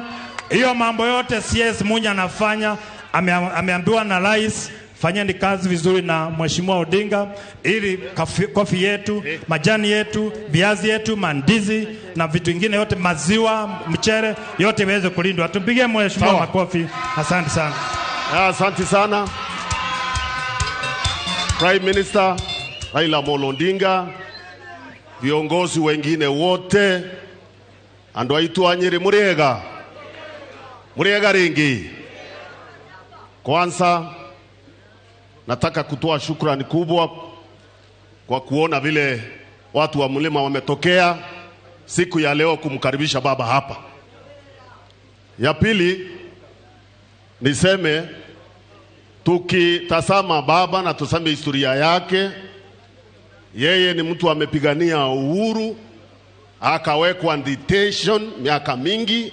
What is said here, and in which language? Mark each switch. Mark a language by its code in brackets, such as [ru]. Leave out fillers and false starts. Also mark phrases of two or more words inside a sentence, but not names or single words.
[sw] Hiyo mambo yote CS Munya anafanya, ameambiwa na rais, fanyeni kazi vizuri na mheshimiwa Odinga ili kofi yetu, majani yetu, viazi yetu, mandizi na vitu vingine yote, maziwa, mchere yote iweze kulindwa. Tumpigie mheshimiwa makofi. Asante sana. Asante sana. [en] Prime Minister [sw] Raila Amolo Odinga, viongozi wengine wote, [ki] andu aitu Anyeri muriega ringi. [sw] Kwanza nataka kutoa shukrani kubwa kwa kuona vile watu wa mlima wametokea siku ya leo kumkaribisha baba hapa. Ya pili niseme, tukitazama baba na tusame historia yake, yeye ni mtu amepigania uhuru, akawekwa detention miaka mingi.